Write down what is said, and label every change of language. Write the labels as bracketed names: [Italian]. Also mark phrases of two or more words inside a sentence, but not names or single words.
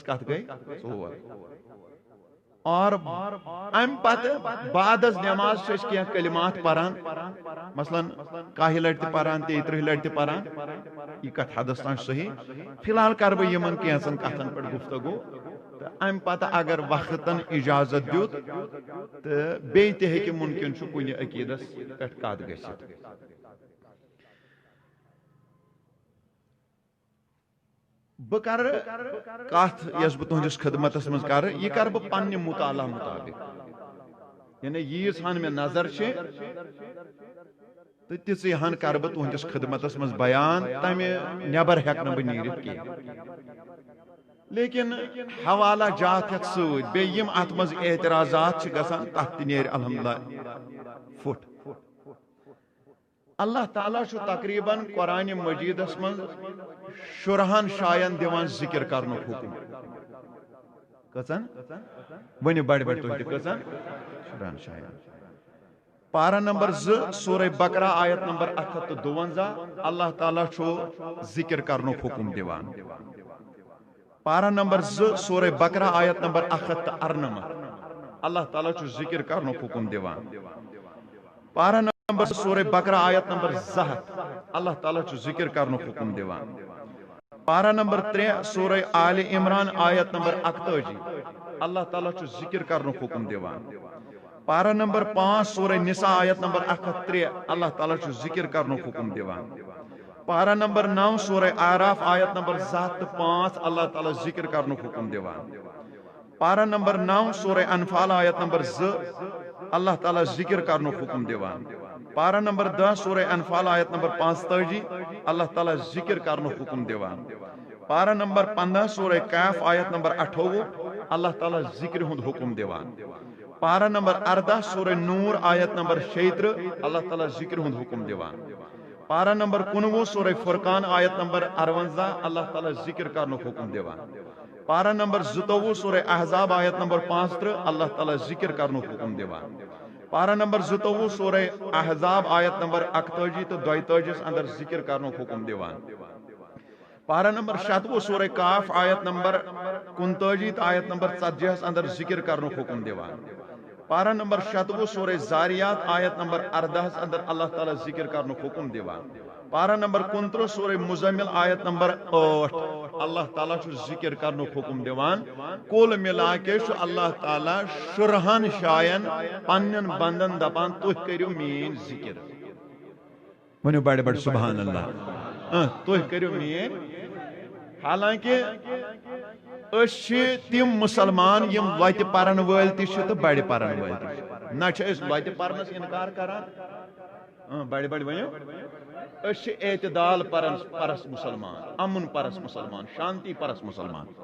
[Kashmiri] کتھ گٔے ژور اور امہِ پتہٕ بعد از نٮ۪ماز چھِ أسۍ کینٛہہ کلمات پران مثلاً 20 لٹہِ تہِ پران 33 لٹہِ تہِ پران یہِ کتھ حدس تام صحیح فی الحال کرٕ بہٕ یِمن کینٛژن کتھن پٮ۪ٹھ گفتگو تہٕ امہِ پتہٕ اگر وقتن اجازت دیُت تہٕ بیٚیہِ تہِ ہیٚکہِ مُمکِن چھُ کُنہِ عقیٖدس پٮ۪ٹھ کتھ گٔژھِتھ بہٕ کرٕ کتھ یۄس بہٕ تُہنٛدِس خدمتس منٛز کرٕ یہِ کرٕ بہٕ پننہِ مطالعہ مُطابق یعنی ییٖژ ہن مےٚ نظر چھِ تہٕ تِژٕے ہن کرٕ بہٕ تُہنٛدِس خدمتس منٛز بیان تمہِ نٮ۪بر ہٮ۪کہٕ نہٕ بہٕ نیٖرِتھ کینٛہہ لیکن حوالہ جات یتھ سۭتۍ بیٚیہِ یِم اتھ منٛز اعتراضات چھِ گژھان تتھ تہِ نیرِ الحمدللہ فُٹ اللہ تعالیٰ چھُ تقریٖباً قرآنِ مجیٖدس منٛز 14 جاین دِوان ذکر کرنُک حُکم کٔژن ؤنِو بڑِ بڑِ تُہۍ تہِ کٔژن 14 جاین پارہ نمبر 2 سورہ بقرہ آیت نمبر 152 اللہ تعالیٰ چھُ ذکر کرنُک حُکم دِوان پارہ نمبر 2 سورہ بقرہ آیت نمبر 194 اللہ تعالیٰ چھُ ذکر کرنُک حُکم دِوان پارہ نمبر سورہ بقرہ آیت نمبر 7 اللہ تعالیٰ چھُ ذکر کرنُک حکم دِوان. پارہ نمبر 3 سورہ آل عمران آیت نمبر 41 اللہ تعالیٰ چھُ ذکر کرنُک حکم دِوان. پارہ نمبر 5 سورہ نساء آیت نمبر 103 اللہ تعالیٰ چھُ ذکر کرنُک حکم دِوان. پارہ نمبر 9 سورہ آراف آیت نمبر 7 تہٕ 5 اللہ تعالیٰ ذکر کرنُک حکم دِوان. پارہ نمبر 9 سورہ انفال آیت نمبر 2 اللہ تعالیٰ ذکر کرنُک حکم دِوان. پارہ نمبر 10 سورہ انفال آیت نمبر 45 اللہ تعالیٰ ذکر کرنُک حکم دِوان. پارہ نمبر 15 سورہ کاف آیت نمبر 28 اللہ تعالیٰ ذکر ہُنٛد حکم دِوان. پارہ نمبر 14 سورہ نور آیت نمبر 36 اللہ تعالیٰ ذکر ہُنٛد حکم دِوان. پارہ نمبر 19 سورہ فرقان آیت نمبر 58 اللہ تعالیٰ ذکر کرنُک حکم دِوان. پارہ نمبر 22 سورہ احزاب آیت نمبر 35 اللہ تعالیٰ ذکر کرنُک حکم دِوان. پارہ نمبر 22 سورہ احزاب آیت نمبر 41 تو 42 اندر ذکر کرنُک حکم دِوان. پارہ نمبر 27 سورہ کاف آیت نمبر 39 تو آیت نمبر 40 اندر ذکر کرنُک حکم دِوان. پارہ نمبر 27 سورہ زاریات آیت نمبر 14 اندر اللہ تعالیٰ ذکر کرنُک حکم دِوان. پارہ نمبر 29 سورہ مزمل آیت نمبر 8 اللہ تعالیٰ چھُ ذکر کرنُک حکم دِوان. [Urdu] کل ملا کے [Kashmiri] چھُ اللہ تعالیٰ شُرہن شاین پنن بندن دپان تُہۍ کٔرِو میٲنۍ ذکر. ونیو بڑے بڑے سبحان اللہ. تُہۍ کٔرِو میٲنۍ. حالانکہ أسۍ تم مسلمان یم لۄتہِ پرن وٲلۍ تہِ چھِ تہٕ بڑِ پرن وٲلۍ تہِ چھِ. نہ چھِ أسۍ لۄتہِ پرنس انکار کران بڑِ بڑِ ؤنِو. أسۍ چھِ اعتدال پرس مسلمان, امن پرس مسلمان, شانتی پرس مسلمان.